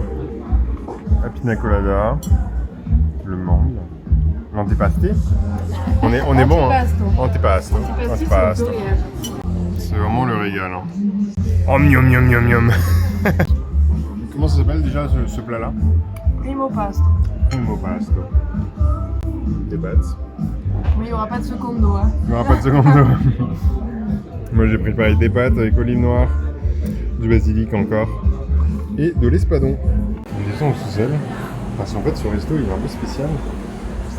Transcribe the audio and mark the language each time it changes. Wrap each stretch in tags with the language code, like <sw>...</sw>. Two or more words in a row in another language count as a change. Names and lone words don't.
<fr>La pina colada, le mangue, l'antipasti. On est bon, hein.</fr> <it>Antipasto. Antipasto.</it> <fr>C'est vraiment le régal. Hein. Oh, miam. Comment ça s'appelle déjà ce plat-là?</fr> <it>Primo pasto. Primo pasto.</it> <fr>Des pâtes. Mais il n'y aura pas de secondo. Hein. Il n'y aura pas de secondo. Moi j'ai préparé des pâtes avec olive noire, du basilic encore, et de l'espadon. On descend au sous-sol, parce qu'en fait ce resto il est un peu spécial.</fr>